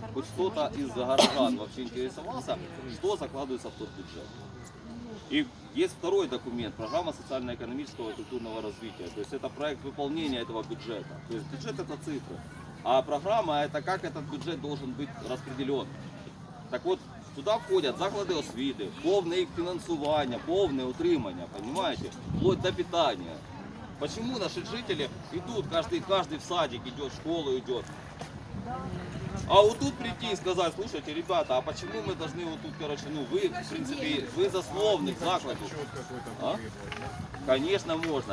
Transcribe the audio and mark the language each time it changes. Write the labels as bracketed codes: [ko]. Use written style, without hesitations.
[ru] Хоть кто-то из горожан вообще интересовался, что закладывается в тот бюджет. И есть второй документ, программа социально-экономического и культурного развития. То есть это проект выполнения этого бюджета. То есть бюджет это цифры. А программа это как этот бюджет должен быть распределен. Так вот, [uk] туда входять заклади освіти, повне їх фінансування, повне утримання, [ru] понимаете? Вплоть до питания. Почему наши жители идут, каждый в садик идет, в школу идет? А вот тут прийти и сказать, слушайте, ребята, а почему мы должны вот тут, короче, ну вы, в принципе, вы засновник закладов. А? Конечно, можно.